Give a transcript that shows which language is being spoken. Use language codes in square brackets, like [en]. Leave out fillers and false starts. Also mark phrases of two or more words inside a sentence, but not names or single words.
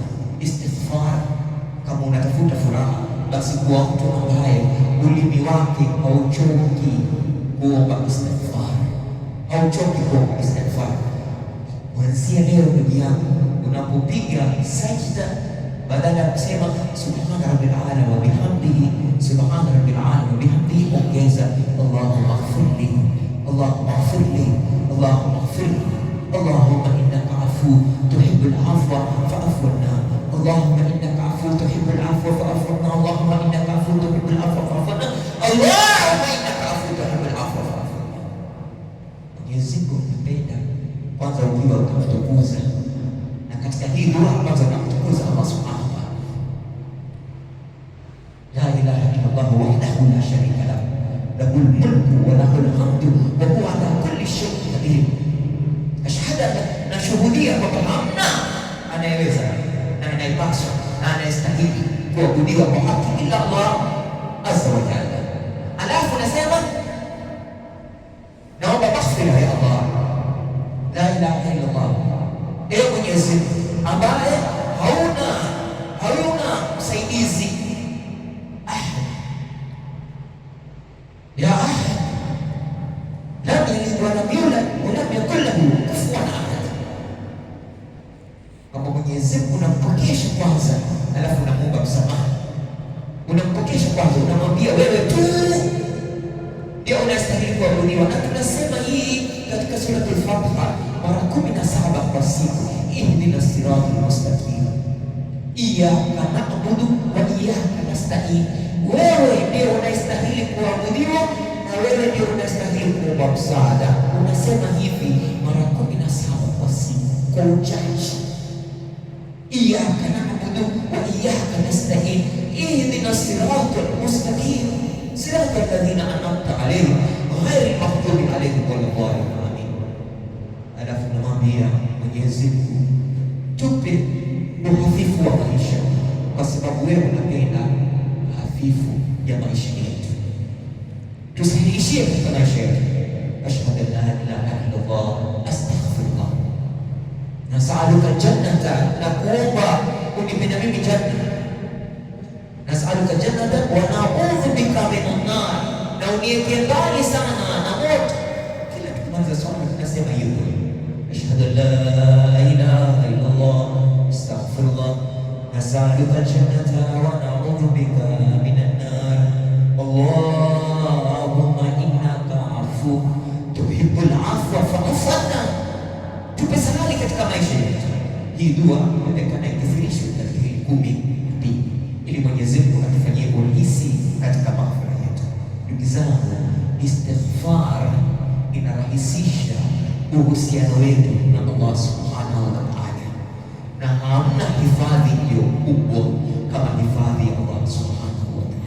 [sw] Istighfar, kama unatafuta furaha, basi kuwa mtu ambaye ulimi wake hauchoki kuomba istighfar, hauchoki kuomba istighfar. Kuanzia leo, ndugu yangu, unapopiga sajda, badala ya kusema [ar] سبحان ربي الأعلى وبحمده، سبحان ربي الأعلى وبحمده, ongeza اللهم اغفر لي، اللهم اغفر لي، اللهم اغفر لي، اللهم إنك عفو تحب العفو فاعف عنا، اللهم إنك عفو تحب العفو فاعف عنا، اللهم إنك عفو تحب العفو فاعف عنا، اللهم إنك عفو تحب العفو فاعف عنا. [sw] Mwenyezi Mungu anapenda kwanza ukiwa utamtukuza, na katika hii dua kwanza unamtukuza Allah [ar] سبحانه وتعالى. لا إله إلا الله وحده لا شريك له، له الملك وله الحمد وهو على كل شيء قدير. Ashhadu, [sw] nashuhudia kwamba hamna anayeweza na anayepaswa na anayestahili kuabudiwa kwa haki ila Allah [ar] عز وجل. [sw] Alafu nasema naomba maghfira ya Allah. [ar] لا إله إلا الله, [sw] ewe Mwenyezi Mungu ambaye hauna msaidizi, [ar] أحد يا أحد، لم يلد ولم يولد ولم يكن له كفوا أحد. [sw] Kama Mwenyezi Mungu unampokesha kwanza, alafu unamuomba msamaha. Unampokesha kwanza, unamwambia wewe tu ndio unastahili kuabudiwa. Na tunasema hii katika sura al-Fatiha mara 17 kwa siku, [ar] اهدنا الصراط المستقيم، إياك نعبد وإياك نستعين. [sw] Wewe ndio unastahili kuabudiwa na wewe ndio unastahili kuomba msaada. Unasema hivi mara 17 kwa siku kwa uchache. [ar] إياك نعبد وإياك نستعين، اهدنا الصراط المستقيم صراط الذين أنعمت عليهم غير المغضوب عليهم ولا الضالين. [sw] Alafu namwambia Mwenyezi Mungu, tupe uhafifu wa maisha, kwa sababu wewe unapenda hafifu ya maisha yetu. Tusahihishie katika maisha yetu. [ar] أشهد أن لا إله إلا الله، أستغفر الله، نسألك الجنة, [sw] na kuomba unipenda mimi janna. [ar] نسألك الجنة ونعوذ بك من النار, [sw] na unieke mbali sana na moto. Kila tukimaliza swala tunasema hiyo. [ar] أشهد أن لا إله إلا الله، أستغفر الله، نسألك الجنة ونعوذ بك من النار. اللهم إنك عفو تحب العفو فاعف عنا. [sw] Tupe salali katika maisha yetu. Hii dua inaonekana ikithirishwe katika hili 10 ili Mwenyezi Mungu atufanyie urahisi katika maghfira yetu. Ndugu zangu, istighfar inarahisisha uhusiano wetu na Allah [ar] سبحانه وتعالى, [sw] na hamna hifadhi iliyo kubwa kama hifadhi ya Allah [ar] سبحانه وتعالى.